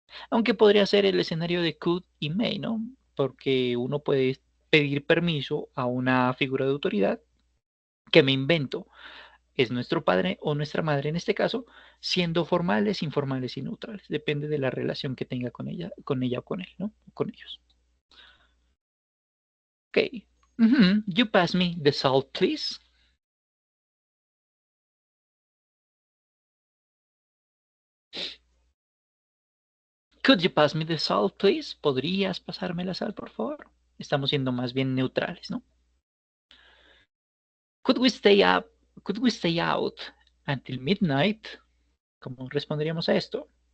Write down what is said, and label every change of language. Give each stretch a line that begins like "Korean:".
Spanish: Aunque podría ser el escenario de could y may, ¿no? Porque uno puede pedir permiso a una figura de autoridad que me invento, es nuestro padre o nuestra madre en este caso, siendo formales, informales y neutrales. Depende de la relación que tenga con ella o con él, ¿no? Con ellos. Ok.
English: You pass me the salt, please. Could you pass me the salt, please?
Spanish: ¿Podrías pasarme la sal, por favor? Estamos siendo más bien neutrales, ¿no?
English: Could we stay up? Could we stay out until midnight?
Spanish: ¿Cómo responderíamos a esto?